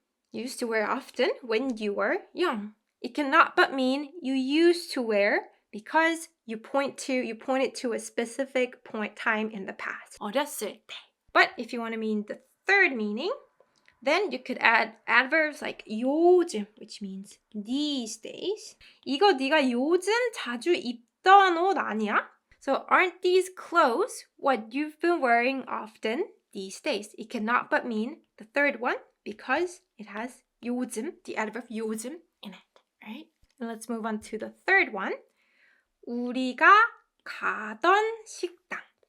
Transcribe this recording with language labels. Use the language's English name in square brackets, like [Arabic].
[English] Used to wear often when you were young. It cannot but mean you used to wear because you pointed to a specific time in the past. [Korean] 어렸을 때. [English] But if you want to mean the third meaning, then you could add adverbs like 요즘, which means these days. [Korean] 이거 네가 요즘 자주 입던 옷 아니야? [English] So aren't these clothes what you've been wearing often these days? It cannot but mean the third one because it has 요즘, the adverb 요즘 in it, right? And let's move on to the third one. [Korean] 우리가 가던 식당.